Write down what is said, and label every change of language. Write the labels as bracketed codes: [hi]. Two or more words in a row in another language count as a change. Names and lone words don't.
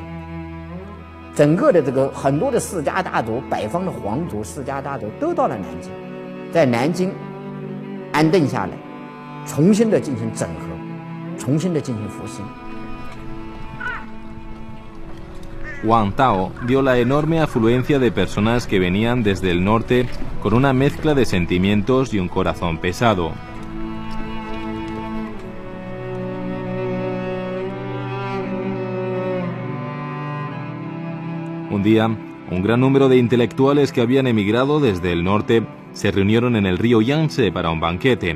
[zh] 整个的这个很多的世家大族、北方的皇族、世家大族都到了南京，在南京安顿下来，重新的进行整合，重新的进行复兴。 [es] Wang Tao vio la enorme afluencia de personas que venían desde el norte con una mezcla de sentimientos y un corazón pesado. Un día, un gran número de intelectuales que habían emigrado desde el norte se reunieron en el río Yangtze para un banquete.